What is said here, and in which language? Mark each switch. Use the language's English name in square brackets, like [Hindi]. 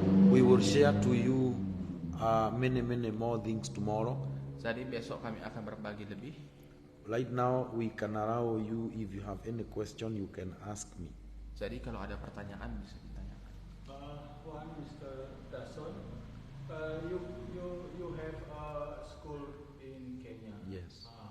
[English] We will share to you many more things tomorrow. [Indonesian] Jadi besok kami akan berbagi lebih. [English] Right now we can allow you, if you have any question, you can ask me. [Indonesian] Jadi kalau ada pertanyaan bisa ditanyakan. [English] One, Mr. Dason, you have a school in Kenya. Yes.